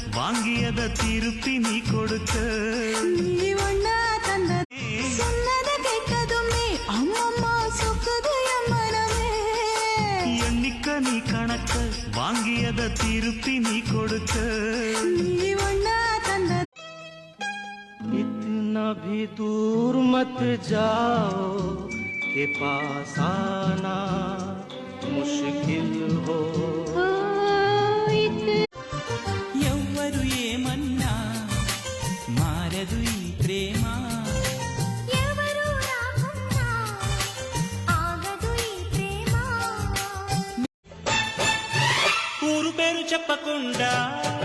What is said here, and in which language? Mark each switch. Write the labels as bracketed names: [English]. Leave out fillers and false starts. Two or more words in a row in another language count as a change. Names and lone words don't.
[Tamil] வாங்கியத திருப்பி நீ கொடுக்க நீ ஒன்னா தந்த சொன்னத கேட்டதுமே அம்மம்மா சொக்குது என் மனமே எண்ணிக்க நீ கணக்க வாங்கியத திருப்பி நீ கொடுக்க நீ ஒன்னா தந்த [Hindi] इतना भी दूर मत जाओ के पास आना मुश्किल हो [Telugu] ఎవ్వరు ఏమన్నా మారదు ఈ ప్రేమ ఎవరు రాకున్నా ఆగదు ఈ ప్రేమ ఊరు పేరు చెప్పకుండా